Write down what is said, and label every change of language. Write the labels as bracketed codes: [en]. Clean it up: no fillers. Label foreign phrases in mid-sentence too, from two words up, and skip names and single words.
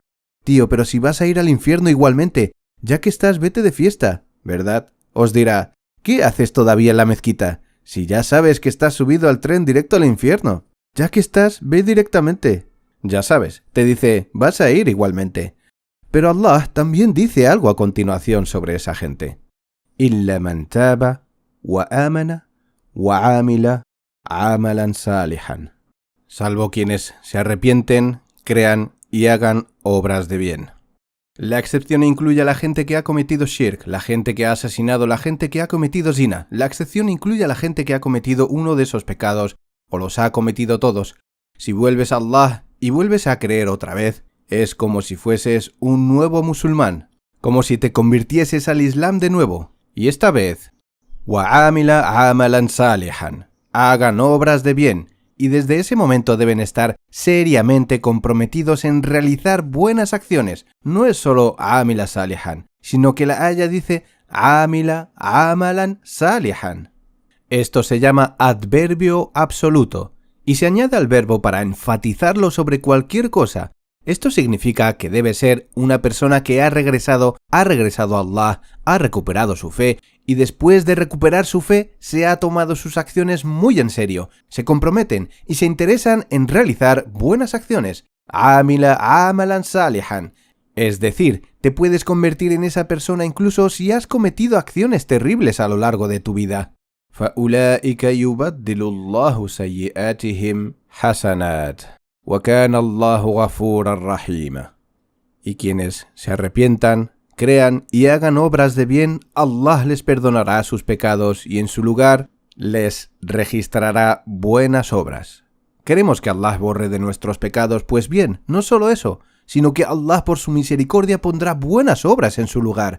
[es] Tío, pero si vas a ir al infierno igualmente, ya que estás, vete de fiesta, ¿verdad? Os dirá, ¿qué haces todavía en la mezquita? Si ya sabes que estás subido al tren directo al infierno. Ya que estás, ve directamente. Ya sabes, te dice, vas a ir igualmente. Pero Allah también dice algo a continuación sobre esa gente. [ar] إلا من تاب وآمن وعمل عملا صالحا. [es] Salvo quienes se arrepienten, crean y hagan obras de bien. La excepción incluye a la gente que ha cometido shirk, la gente que ha asesinado, la gente que ha cometido zina. La excepción incluye a la gente que ha cometido uno de esos pecados o los ha cometido todos. Si vuelves a Allah y vuelves a creer otra vez, es como si fueses un nuevo musulmán, como si te convirtieses al Islam de nuevo. Y esta vez, [ar] وعمل عملا صالحا, [es] hagan obras de bien, y desde ese momento deben estar seriamente comprometidos en realizar buenas acciones. No es solo [ar] عمل صالحا, [es] sino que la aya dice [ar] عمل عملا صالحا. [es] Esto se llama adverbio absoluto y se añade al verbo para enfatizarlo sobre cualquier cosa. Esto significa que debe ser una persona que ha regresado a Allah, ha recuperado su fe y después de recuperar su fe se ha tomado sus acciones muy en serio, se comprometen y se interesan en realizar buenas acciones. [ar] عمل عملا صالحا. [es] Es decir, te puedes convertir en esa persona incluso si has cometido acciones terribles a lo largo de tu vida. [ar] فَأُولَئِكَ يُبَدِّلُ اللَّهُ سَيِّئَاتِهِمْ حَسَنَاتٍ وَكَانَ اللَّهُ غَفُورًا رَحِيمًا. [es] Y quienes se arrepientan, crean y hagan obras de bien, Allah les perdonará sus pecados y en su lugar les registrará buenas obras. ¿Queremos que Allah borre de nuestros pecados? Pues bien, no solo eso, sino que Allah por su misericordia pondrá buenas obras en su lugar.